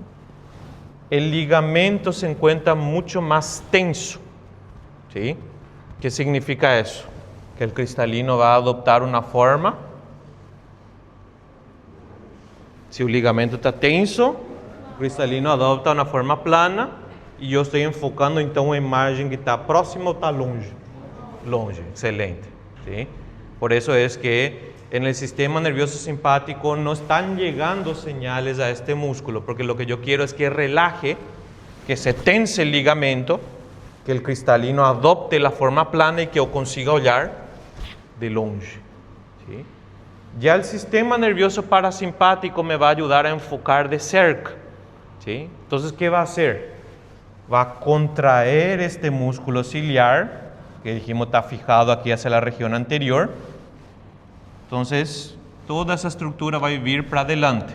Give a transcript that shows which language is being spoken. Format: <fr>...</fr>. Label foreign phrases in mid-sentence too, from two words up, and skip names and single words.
<es>El ligamento se encuentra mucho más tenso. ¿Sí? ¿Qué significa eso? Que el cristalino va a adoptar una forma. Si el ligamento está tenso,</es> <pt>o cristalino adopta uma forma plana e eu estou enfocando então uma imagem que está próxima ou está longe. Longe,</pt> <es>excelente. ¿Sí? Por eso es que en el sistema nervioso simpático no están llegando señales a este músculo, porque lo que yo quiero es que relaje, que se tense el ligamento, que el cristalino adopte la forma plana y que yo consiga</es> <pt>olhar de longe.</pt> <es>¿Sí? Ya el sistema nervioso parasimpático me va a ayudar a enfocar de cerca. ¿Sí? Entonces, ¿qué va a hacer? Va a contraer este músculo ciliar, que dijimos está fijado aquí hacia la región anterior. Entonces, toda esa estructura va a vivir para adelante.</es>